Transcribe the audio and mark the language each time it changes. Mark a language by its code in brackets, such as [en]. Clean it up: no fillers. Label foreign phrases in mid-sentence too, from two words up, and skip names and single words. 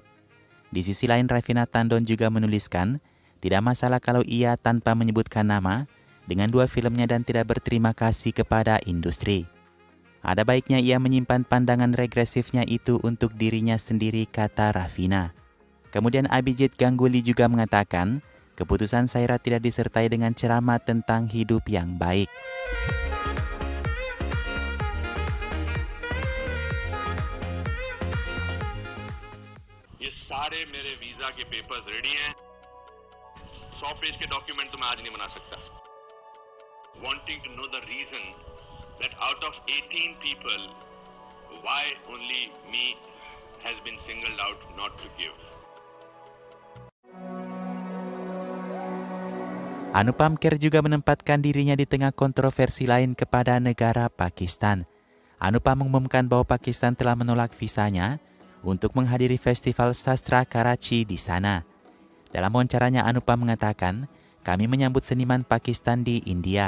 [id] Di sisi lain, Ravina Tandon juga menuliskan, tidak masalah kalau ia tanpa menyebutkan nama, dengan 2 filmnya dan tidak berterima kasih kepada industri. Ada baiknya ia menyimpan pandangan regresifnya itu untuk dirinya sendiri, kata Ravina. Kemudian Abhijit Ganguly juga mengatakan, keputusan Saira tidak disertai dengan ceramah tentang hidup yang baik. [hi] ये सारे मेरे वीजा के [en] papers ready [hi] हैं. 100 पेज के डॉक्यूमेंट तो मैं आज नहीं बना सकता. [en] Wanting to know the reason that out of 18 people, why only me has been singled out not to give. [id] Anupam Kher juga menempatkan dirinya di tengah kontroversi lain kepada negara Pakistan. Anupam mengumumkan bahwa Pakistan telah menolak visanya untuk menghadiri Festival Sastra Karachi di sana. Dalam wawancaranya, Anupam mengatakan, kami menyambut seniman Pakistan di India.